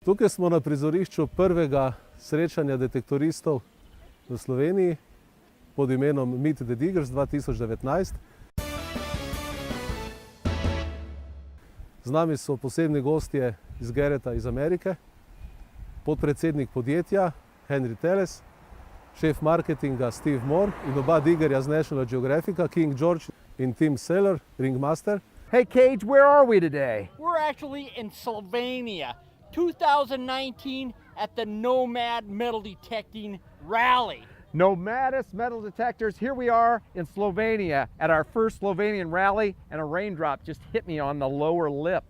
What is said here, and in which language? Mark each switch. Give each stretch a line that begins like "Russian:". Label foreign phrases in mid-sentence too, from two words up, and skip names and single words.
Slovenian: Tukaj smo na prizorišču prvega srečanja detektoristov v Sloveniji pod imenom Meet the Diggers 2019. Z nami so posebni gostje iz Garretta iz Amerike, podpredsednik podjetja Henry Teles, šef marketinga Steve Moore in oba diggerja z National Geographica, King George in Tim Seller, ringmaster.
English: Hey Cage, where are we today? We're actually in Slovenia, 2019 at the Nomad Metal Detecting Rally. Nomadis Metal Detectors, here we are in Slovenia at our first Slovenian rally, and a raindrop just hit me on the lower lip.